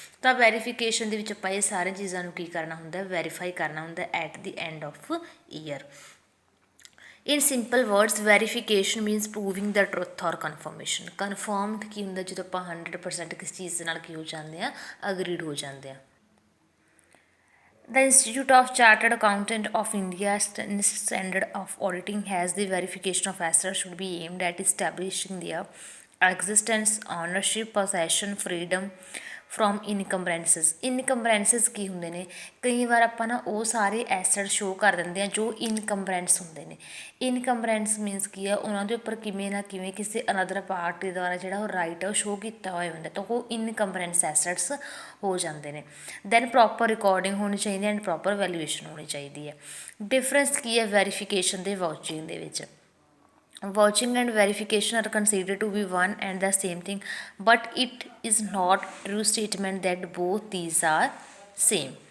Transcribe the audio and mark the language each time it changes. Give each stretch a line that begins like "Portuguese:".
Punjabi: ਤਾਂ ਵੈਰੀਫਿਕੇਸ਼ਨ ਦੇ ਵਿੱਚ ਆਪਾਂ ਇਹ ਸਾਰੀਆਂ ਚੀਜ਼ਾਂ ਨੂੰ ਕੀ ਕਰਨਾ ਹੁੰਦਾ, ਵੈਰੀਫਾਈ ਕਰਨਾ ਹੁੰਦਾ
English: At the end of year. In simple words verification means proving the truth or confirmation.
Punjabi: ਕਨਫਰਮਡ ਕੀ ਹੁੰਦਾ ਜਦੋਂ ਆਪਾਂ 100% ਕਿਸ ਚੀਜ਼ ਦੇ ਨਾਲ ਕੀ ਹੋ ਜਾਂਦੇ ਆ, ਅਗਰੀਡ ਹੋ ਜਾਂਦੇ ਆ।
English: The Institute of Chartered Accountant of India's standard of auditing has the verification of assets should be aimed at establishing their existence, ownership, possession, freedom from encumbrances.
Punjabi: ਇਨਕੰਬਰੈਂਸਿਸ ਕੀ ਹੁੰਦੇ ਨੇ, ਕਈ ਵਾਰ ਆਪਾਂ ਨਾ ਉਹ ਸਾਰੇ ਐਸਟ ਸ਼ੋਅ ਕਰ ਦਿੰਦੇ ਹਾਂ ਜੋ ਇਨਕੰਬਰੈਂਸ ਹੁੰਦੇ ਨੇ। ਇਨਕੰਬਰੈਂਸ ਮੀਨਸ ਕੀ ਆ, ਉਹਨਾਂ ਦੇ ਉੱਪਰ ਕਿਵੇਂ ਨਾ ਕਿਵੇਂ ਕਿਸੇ ਅਨਦਰ ਪਾਰਟੀ ਦੁਆਰਾ ਜਿਹੜਾ ਉਹ ਰਾਈਟ ਹੈ ਉਹ ਸ਼ੋਅ ਕੀਤਾ ਹੋਇਆ ਹੁੰਦਾ, ਤਾਂ ਉਹ ਇਨਕੰਬਰੈਂਸ ਐਸਟਸ ਹੋ ਜਾਂਦੇ ਨੇ। ਦੈਨ ਪ੍ਰੋਪਰ ਰਿਕਾਰਡਿੰਗ ਹੋਣੀ ਚਾਹੀਦੀ ਐਂਡ ਪ੍ਰੋਪਰ ਵੈਲੂਏਸ਼ਨ ਹੋਣੀ ਚਾਹੀਦੀ ਹੈ। ਡਿਫਰੈਂਸ ਕੀ ਹੈ ਵੈਰੀਫਿਕੇਸ਼ਨ ਦੇ ਵਾਊਚਿੰਗ ਦੇ ਵਿੱਚ।
English: Vouching and verification are considered to be one and the same thing, but it is not true statement that both these are same.